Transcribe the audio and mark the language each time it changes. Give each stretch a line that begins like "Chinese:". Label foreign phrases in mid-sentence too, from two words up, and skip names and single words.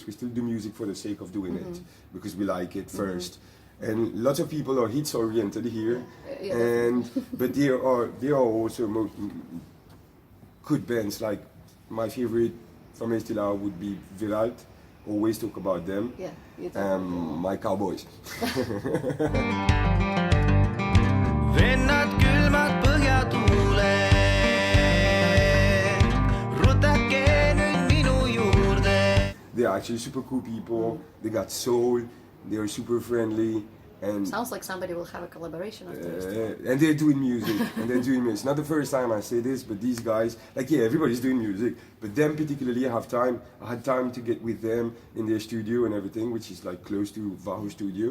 English: We still do music for the sake of doing it because we like it first. And lots of people are hits oriented here, but there are also good bands. Like my favorite from Eesti Laul would be Viralt. Always talk about them. Yeah, you talk my Cowboys.
Estonian: Vennad külmad põhjatuule, rutake nüüd minu juurde.
English: They're actually super cool people. They got soul. They're super friendly. And sounds like somebody will have a collaboration after this. And they're doing music. It's not the first time I say this, but these guys, like, yeah, everybody's doing music, but them particularly, I had time to get with them in their studio and everything, which is like close to Vahu studio.